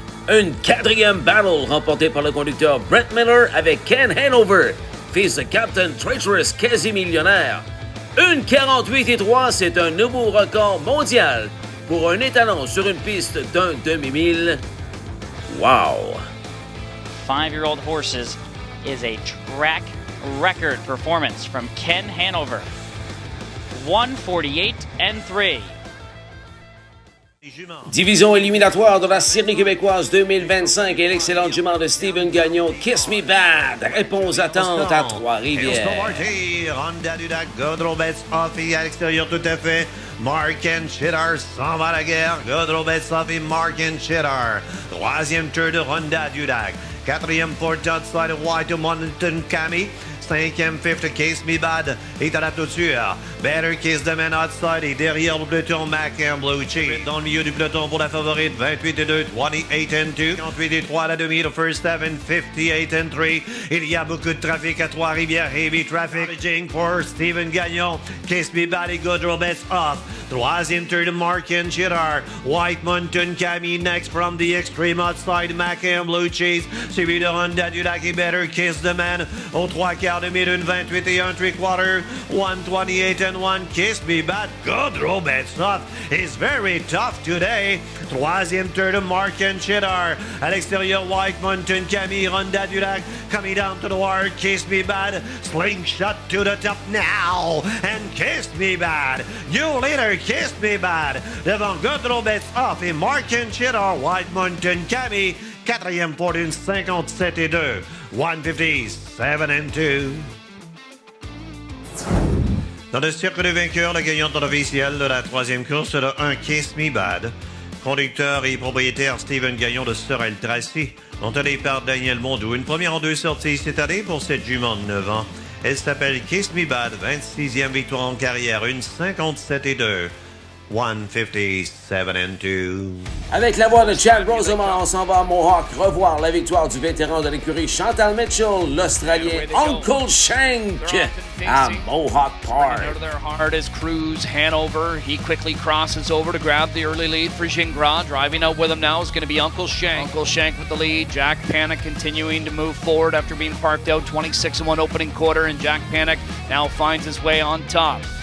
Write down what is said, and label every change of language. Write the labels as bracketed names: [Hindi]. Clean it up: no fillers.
[French] Une 4e battle remportée par le conducteur Brett Miller avec Ken Hanover, fils de Captain Traitorous quasi-millionnaire. Une 48-3, c'est un nouveau record mondial pour un étalon sur une piste d'un demi-mille. [English] Wow! 5-year-old horses is a track record performance from Ken Hanover. 148-3. [French] Division éliminatoire de la série québécoise 2025 et l'excellente jument de Steven Gagnon, Kiss Me Bad, répond aux attentes à Trois-Rivières. Honda Dudac, Godreau-Betts, Offie à l'extérieur tout à fait. Mark and Cheddar s'en va à la guerre. Godreau-Betts, Offie, Mark and Cheddar. 3e tour de Honda Dudac. 4e for Outside White to Mountain Cami. 5e, 5th, Kiss Me Bad est à la toiture. Better Kiss the Man Outside et derrière le peloton Mac and Blue Cheese. Dans le milieu du peloton pour la favorite, 28-2, 28-2. 58-3 à la demi, [English] the first 7, [French] 58-3. Il y a beaucoup de trafic à Trois-Rivières, [English] heavy traffic. Raging for Steven Gagnon. Kiss Me Bad et Godreau-Betts off. [French] 3e tour de Mark and Cheddar. White Mountain Cami [English] next from the extreme outside, [French] Mac and Blue Cheese. Suivi de Honda Dudac et Better Kiss the Man. Au 3/4 quart de mille, une 28 et un 3/4, 128 and 1. Kiss Me Bad. [English] Gaudreau Betsoff is very tough today. [French] Troisième tour de Mark and Cheddar. À l'extérieur, White Mountain, Camille, Ronda Dulac [English] coming down to the wire. [French] Kiss Me Bad. [English] Slingshot to the top now. And Kiss Me Bad. New leader, Kiss Me Bad. [French] Devant Gaudreau Betsoff et Mark and Cheddar. White Mountain, Camille. Quatrième pour une 57 et 2. 157 and 2. Dans le cirque de vainqueurs, la gagnante officielle de la troisième course, le 1 Kiss Me Bad. Conducteur et propriétaire Steven Gagnon de Sorel-Tracy, monté par Daniel Mondou. Une première en 2 sorties cette année pour cette jument de 9 ans. Elle s'appelle Kiss Me Bad, 26e victoire en carrière, une 57 et 2. [English] 157 and 2. [French] Avec la voix de Chad Rosamond, on s'en va à Mohawk revoir la victoire du vétéran de l'écurie Chantal Mitchell, l'Australien Uncle Shank à Mohawk Park. [English] Out of there hard as Cruz Hanover. He quickly crosses over to grab the early lead for Gingras. Driving out with him now is going to be Uncle Shank. Uncle Shank with the lead. Jack Panic continuing to move forward after being parked out 26-1 opening quarter, and Jack Panic now finds his way on top.